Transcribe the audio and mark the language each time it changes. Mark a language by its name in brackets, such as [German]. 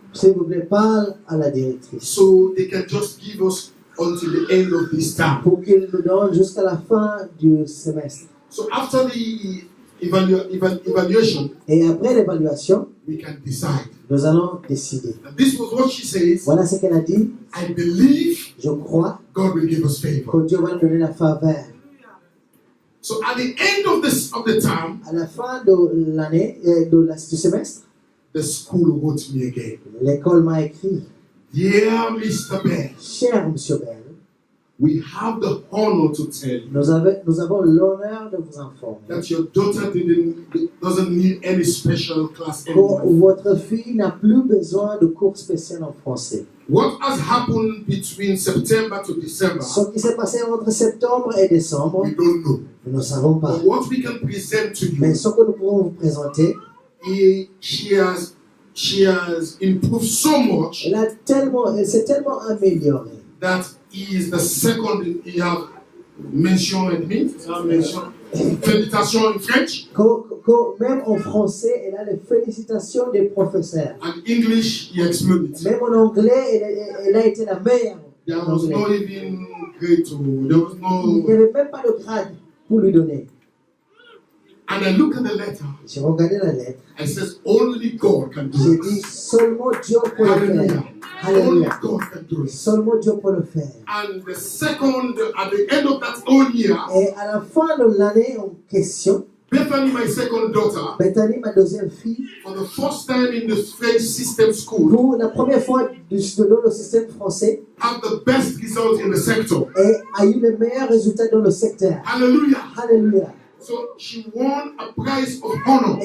[French] S'il vous plaît, parle à la directrice. [English] So they can just give us until the end of this term. [French] Pour qu'il nous donne jusqu'à la fin du semestre. [English] So after the evaluation, [French] et après l'évaluation, [English] we can decide. [French] Nous allons décider. [English] And this was what she says. [French] Voilà ce qu'elle a dit. [English] I believe [French] je crois [English] God will give us favor. [French] Que Dieu va nous donner la faveur. [English] So at the end of the term, [French] à la fin de l'année, du semestre, [English] the school wrote me again. [French] L'école m'a écrit. [English] Dear Mr. Bell, [French] cher Monsieur Bell, [English] we have the honor to tell you. [French] Nous avons l'honneur de vous informer. [English] That your daughter doesn't need any special class anymore. [French] Votre fille n'a plus besoin de cours spéciaux en français. [English] What has happened between September to December? [French] Ce qui s'est passé entre septembre et décembre, [English] We don't know. [French] nous ne savons pas. [English] But what we can present to [French] Mais [English] you, [French] ce que nous pouvons vous présenter, [English] she has improved so much [French] elle s'est tellement améliorée. [English] that he is the second. He have mentioned me. Félicitations in French. [French] Même en français, elle a les félicitations des professeurs. [English] And English, he exploded. [French] Même en anglais, elle a été la meilleure. [English] There was not even grade to. There was [French] Il n'y [English] no. [French] avait même pas de grade pour lui donner. [English] And I look at the letter. [French] J'ai regardé la lettre. [English] I says only God can do [French] J'ai [English] it. [French] dit seulement Dieu peut le [English] Hallelujah. [French] faire. [English] Only [French] Alléluia. [English] God can do it. [French] Seulement Dieu peut le faire. [English] And the second, at the end of that whole year, [French] Et à la fin de l'année en question, [English] Bethany, my second daughter, [French] Bethany, ma deuxième fille, [English] for the first time in the French system school, [French] pour la première fois dans le système français, [English] have the best result in the sector. [French] et a eu les meilleurs résultats dans le secteur. [English] Hallelujah. [French] Alléluia. [English] So she won a prize of honor